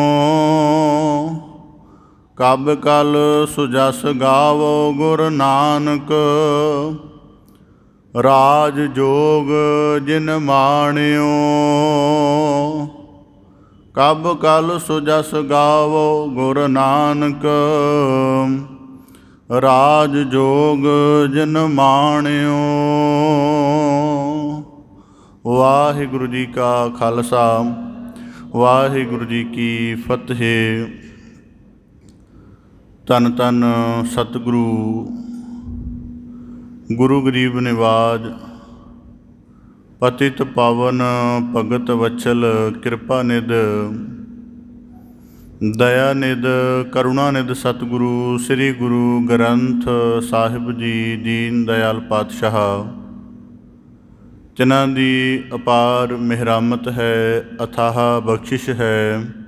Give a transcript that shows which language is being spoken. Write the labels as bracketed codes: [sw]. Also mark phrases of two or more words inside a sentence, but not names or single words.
[pa] ਕਬ ਕਲ ਸੁਜਸ ਗਾਵੋ ਗੁਰ ਨਾਨਕ, ਰਾਜ ਜੋਗ ਜਿਨ ਮਾਣਿਓ। ਕਬ ਕਲ ਸੁਜਸ ਗਾਵੋ ਗੁਰ ਨਾਨਕ, ਰਾਜ ਜੋਗ ਜਿਨ ਮਾਣਿਓ। ਵਾਹਿਗੁਰੂ ਜੀ ਕਾ ਖਾਲਸਾ, ਵਾਹਿਗੁਰੂ ਜੀ ਕੀ ਫਤਿਹ। ਧੰਨ ਧੰਨ ਸਤਿਗੁਰੂ ਗੁਰੂ ਗਰੀਬ ਨਿਵਾਜ ਪਤਿਤ ਪਾਵਨ ਭਗਤ ਵਛਲ ਕਿਰਪਾ ਨਿਧ ਦਇਆ ਨਿਧ ਕਰੁਣਾ ਨਿਧ ਸਤਿਗੁਰੂ ਸ੍ਰੀ ਗੁਰੂ ਗ੍ਰੰਥ ਸਾਹਿਬ ਜੀ ਦੀਨ ਦਇਆਲ ਪਾਤਸ਼ਾਹ, ਜਿਨ੍ਹਾਂ ਦੀ ਅਪਾਰ ਮਿਹਰਾਮਤ ਹੈ, ਅਥਾਹ ਬਖਸ਼ਿਸ਼ ਹੈ,